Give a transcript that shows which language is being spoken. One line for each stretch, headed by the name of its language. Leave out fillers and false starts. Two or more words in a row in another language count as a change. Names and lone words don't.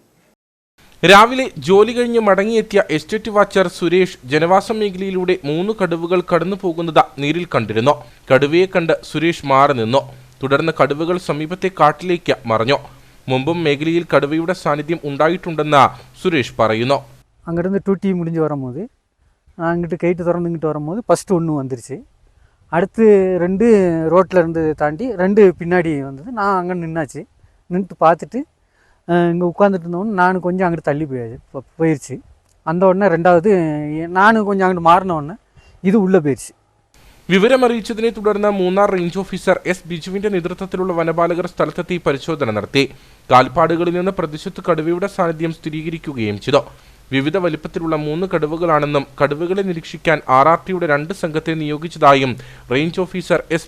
Malayalam: രാവിലെ ജോലി കഴിഞ്ഞ് മടങ്ങിയെത്തിയ എസ്റ്റേറ്റ് വാച്ചർ സുരേഷ് ജനവാസ മേഖലയിലൂടെ 3 കടുവകൾ കടന്നു പോകുന്നത് നേരിൽ കണ്ടിരുന്നു. കടുവയെ കണ്ട് സുരേഷ് മാറി നിന്നു. തുടർന്ന് കടുവകൾ സമീപത്തെ കാട്ടിലേക്ക് മറഞ്ഞു. മുമ്പും മേഖലയിൽ കടുവയുടെ സാന്നിധ്യം ഉണ്ടായിട്ടുണ്ടെന്ന് സുരേഷ് പറയുന്നു.
Tamil: அங்கேருந்து 2 டீ முடிஞ்சு வரும்போது அங்கிட்டு கைட்டு திறந்து இங்கிட்டு வரும்போது ஃபஸ்ட்டு ஒன்று வந்துருச்சு. அடுத்து 2 ரோட்டில் இருந்து தாண்டி 2 பின்னாடி வந்தது. நான் அங்கே நின்றுட்டு பார்த்துட்டு இங்கே உட்காந்துட்டு இருந்தோன்னு நான் கொஞ்சம் அங்கிட்டு தள்ளி போயிடுச்சு. அந்த உடனே 2வது நான் கொஞ்சம் அங்கிட்டு மாறின உடனே இது உள்ளே போயிடுச்சு.
Malayalam: വിവരമറിയിച്ചതിനെ തുടർന്ന് മൂന്നാർ റേഞ്ച് ഓഫീസർ S. ബിജുവിന്റെ നേതൃത്വത്തിലുള്ള വനപാലകർ സ്ഥലത്തെത്തി പരിശോധന നടത്തി. കാൽപ്പാടുകളിൽ നിന്ന് പ്രദേശത്ത് കടുവയുടെ സാന്നിധ്യം സ്ഥിരീകരിക്കുകയും ചെയ്തു. വിവിധ വലിപ്പത്തിലുള്ള 3 കടുവകളാണെന്നും കടുവകളെ നിരീക്ഷിക്കാൻ R&Tയുടെ 2 സംഘത്തെ നിയോഗിച്ചതായും റേഞ്ച് ഓഫീസർ S.